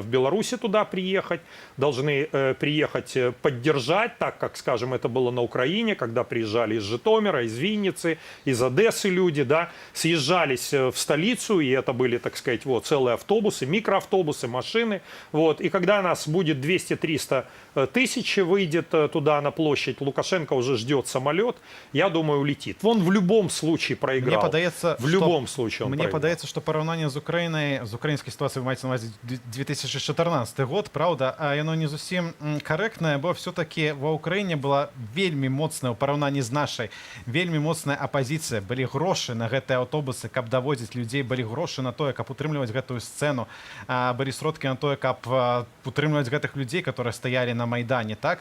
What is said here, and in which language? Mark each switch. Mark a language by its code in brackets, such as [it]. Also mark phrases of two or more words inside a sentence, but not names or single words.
[ru] Беларуси туда приехать, должны приехать поддержать, так как, скажем, это было на Украине, когда приезжали из Житомира, из Винницы, из Одессы люди, да, съезжались в столицу, и это были, так сказать, вот, целые автобусы, микроавтобусы, машины, вот, и когда нас будет 200-300 тысяч выйдет туда на площадь, Лукашенко уже ждет самолет, я думаю, улетит. Он в любом случае проиграл. [be] Мне падаецца, [ru] в любом случае он [be] мне [ru] проиграл. [be] падаецца, што параўнанне з украінскай сітуацыяй, вы маеце на ўвазе 2014 год, праўда, а яно не зусім карэктнае, бо все-таки ва Украіне была вельмі моцная ў параўнанні з нашай, вельмі моцная апазіцыя, былі грошы на гэтыя аўтобусы, каб даводзіць людзей, былі грошы на тое, каб утрымліваць гэтую сцэну, былі сродкі на тое, каб утрымліваць гэтых людзей, которые стаялі на Майдане, так?